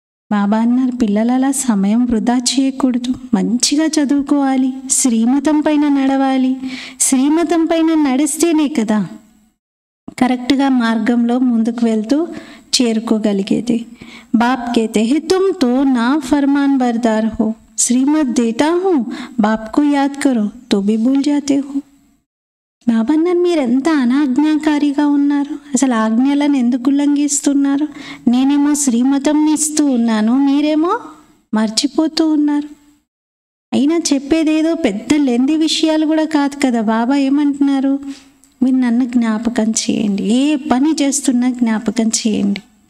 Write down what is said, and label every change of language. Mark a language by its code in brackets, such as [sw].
[te] బాబా అన్నారు, పిల్లలు అలా సమయం వృధా చేయకూడదు, మంచిగా చదువుకోవాలి, శ్రీమతం పైన నడవాలి. శ్రీమతం పైన నడిస్తేనే కదా కరెక్ట్గా మార్గంలో ముందుకు వెళ్తూ చేరుకోగలిగేది. [hi] बाप कहते हैं तुम तो ना फरमान बरदार हो, श्रीमत देता हूँ, बाप को याद करो तो भी भूल जाते हो. [te] బాబా అన్నారు, మీరు ఎంత అనాజ్ఞాకారిగా ఉన్నారు, అసలు ఆజ్ఞలను ఎందుకు ఉల్లంఘిస్తున్నారు. నేనేమో శ్రీమతంని ఇస్తూ ఉన్నాను, మీరేమో మర్చిపోతూ ఉన్నారు. అయినా చెప్పేదేదో పెద్ద లెంది విషయాలు కూడా కాదు కదా. బాబా ఏమంటున్నారు, మీరు నన్ను జ్ఞాపకం చేయండి, ఏ పని చేస్తున్నా జ్ఞాపకం చేయండి.